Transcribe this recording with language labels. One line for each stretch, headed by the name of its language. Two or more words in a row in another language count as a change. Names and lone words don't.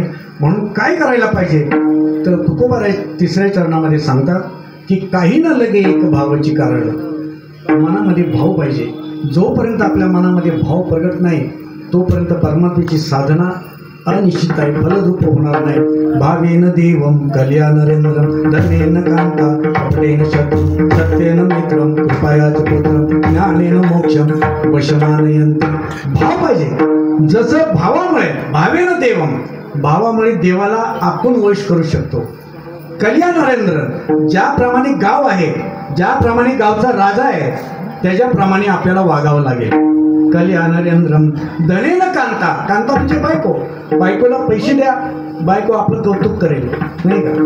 Marathi: म्हणून काय करायला पाहिजे तर तुकोबाराय तिसऱ्या चरणामध्ये सांगतात की काही न लगे एक भावाची कारण. मनामध्ये भाव पाहिजे. जोपर्यंत आपल्या मनामध्ये भाव प्रगट नाही तोपर्यंत परमात्म्याची साधना अनिश्चित आहे, फलरूप होणार नाही.
Sanskrit: भावेन देवम कल्याणरेंद्रम धनेन कांता कपडेन शत्रु सत्येन मित्रम कृपायाच पुत्रम ज्ञानेन मोक्षम वशमानयंत.
Marathi: भाव पाहिजे. जसं भावामुळे
Sanskrit: भावेन देवम,
Marathi: भावामुळे देवाला आपण वश करू शकतो. कल्याणरेंद्र, ज्याप्रमाणे गाव आहे, ज्याप्रमाणे गावचा राजा आहे त्याच्याप्रमाणे आपल्याला वागावं लागेल.
Sanskrit: कल्याणरेंद्रम धनेन कांता,
Marathi: कांता म्हणजे बायको. बायकोला पैसे द्या, बायको आपलं कौतुक करेल, नाही का.